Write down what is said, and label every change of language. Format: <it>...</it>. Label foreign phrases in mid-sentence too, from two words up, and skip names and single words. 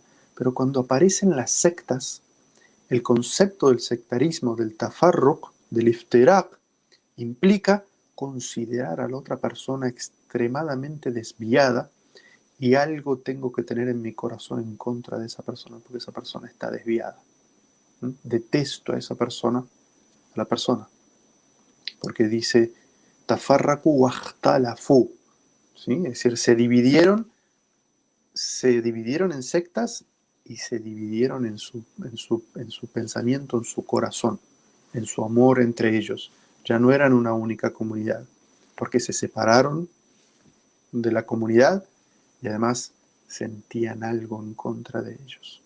<es>Pero cuando aparecen las sectas, el concepto del sectarismo, del tafarruq, del iftiraq, implica considerar a la otra persona extremadamente desviada y algo tengo que tener en mi corazón en contra de esa persona, porque esa persona está desviada. Detesto a esa persona, a la persona, porque dice</es> <ar>تفرقوا واختلفوا,</ar> <es>¿sí? Es decir, se dividieron en sectas y se dividieron en su pensamiento, en su corazón, en su amor entre ellos. Ya no eran una única comunidad, porque se separaron de la comunidad y además sentían algo en contra de ellos.</es>